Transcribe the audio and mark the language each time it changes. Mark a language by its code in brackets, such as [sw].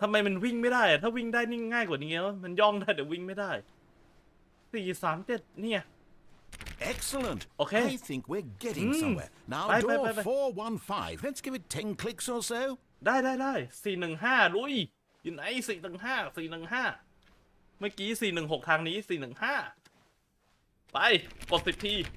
[th] ทำไมมันวิ่งไม่ได้อะถ้าวิ่งได้นี่ง่ายกว่านี้วะมันย่องได้แต่วิ่งไม่ได้ 437 เนี่ย [en] Excellent. Okay. I think we're getting somewhere. Now, Bye, door bye. 415. Let's give it 10 clicks or so. [th] ได้415ลุยอยู่ไหน415เมื่อกี้416ทางนี้415ไปกด10 ที